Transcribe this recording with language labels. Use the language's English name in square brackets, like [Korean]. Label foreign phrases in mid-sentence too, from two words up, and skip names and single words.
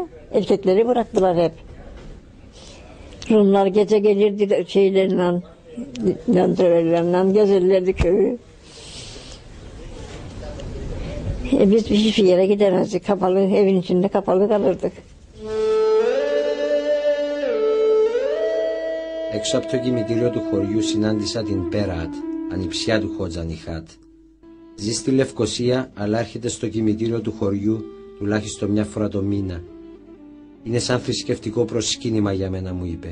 [Turkish] Erkekleri bıraktılar hep. Rumlar gece gelirdi şeylerle, yandırırlarla gezerlerdi köyü. Biz hiçbir yere gidemezdik. Kapalı, evin içinde kapalı kalırdık. [Greek] Έξω από το κημητήριο του χωριού συνάντησα την Πέρατ, ανιψιά του Χότζα Νιχάτ. Ζει στη Λευκοσία, αλλά έρχεται στο κημητήριο του χωριού τουλάχιστον μια φορά το μήνα. Είναι σαν θρησκευτικό προσκύνημα για μένα, μου είπε.